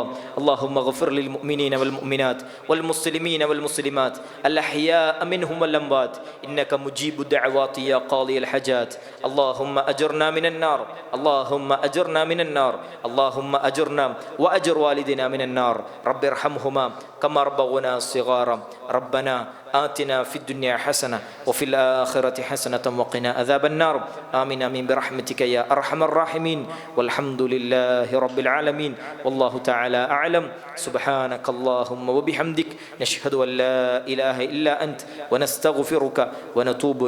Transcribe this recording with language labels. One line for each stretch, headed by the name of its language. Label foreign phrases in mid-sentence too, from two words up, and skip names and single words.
Arabic: اللهم اغفر للمؤمنين والمؤمنات والمسلمين والمسلمات الأحياء منهم والأموات إنك مجيب الدعوات يا قاضي الحاجات. اللهم أجرنا من النار، اللهم أجرنا من النار، اللهم أجرنا وأجر والدينا من النار. رب ارحمهما كما ربونا صغارا. റബ്ബനാ آتنا في الدنيا حسنة وفي الآخرة حسنة وقنا عذاب النار. آمين آمين برحمتك يا أرحم الراحمين. والحمد لله رب العالمين. والله تعالى أعلم. سبحانك اللهم وبحمدك نشهد أن لا إله إلا أنت ونستغفرك ونتوب إليك.